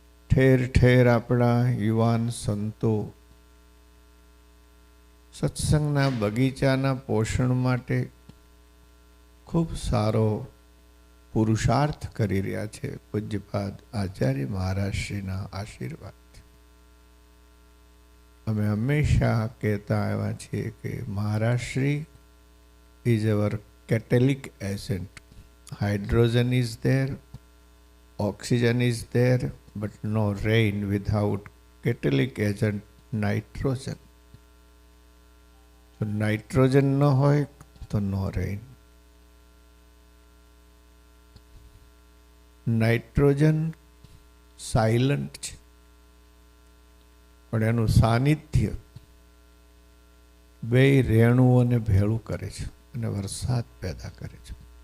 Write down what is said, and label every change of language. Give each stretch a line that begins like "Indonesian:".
Gujarati: ઠેર ઠેર આપણા યુવાન સંતો સત્સંગના બગીચાના પોષણ માટે ખૂબ સારો પુરુષાર્થ કરી રહ્યા છે. પૂજ્યપાદ આચાર્ય મહારાજશ્રીના આશીર્વાદ. અમે હંમેશા કહેતા આવ્યા છીએ કે મહારાજશ્રી
English: Is our catalytic agent. Hydrogen is there, oxygen is there, but no rain without catalytic agent nitrogen. So nitrogen no
Gujarati: હોય તો
English: no rain.
Gujarati: નાઇટ્રોજન સાયલન્ટ છે, પણ એનું સાનિધ્ય બે રેણુઓને ભેળું કરે છે અને વરસાદ પેદા કરે છે.